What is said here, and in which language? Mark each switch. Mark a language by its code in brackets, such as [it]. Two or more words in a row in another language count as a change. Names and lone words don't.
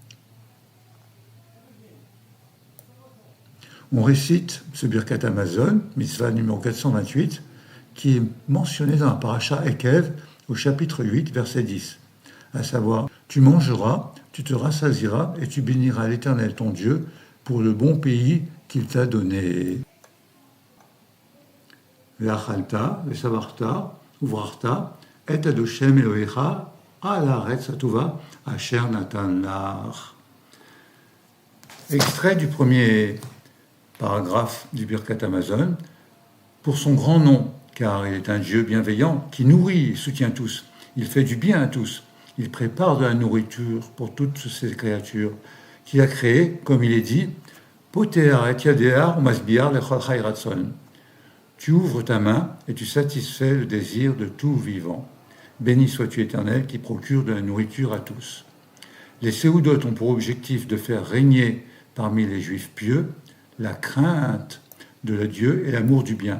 [fr] On récite ce Birkat Hamazon, mitzvah numéro 428, qui est mentionné dans la paracha Ekev au chapitre 8, verset 10, à savoir « Tu mangeras, tu te rassasiras et tu béniras l'Éternel ton Dieu pour le bon pays qu'il t'a donné. » [he] ואכלת ושבעת וברכת את אדושם אלוהיך על הארץ הטובה אשר נתן לך. [fr] Extrait du premier paragraphe du Birkat Hamazon. Pour son grand nom, car il est un Dieu bienveillant qui nourrit et soutient tous. Il fait du bien à tous. Il prépare de la nourriture pour toutes ces créatures qu'il a créées, comme il est dit, [he] פותח את ידך משביע לכל חי רצון. [fr] Tu ouvres ta main et tu satisfais le désir de tout vivant. Béni sois-tu Éternel qui procure de la nourriture à tous. Les séoudotes ont pour objectif de faire régner parmi les Juifs pieux la crainte de Dieu et l'amour du bien.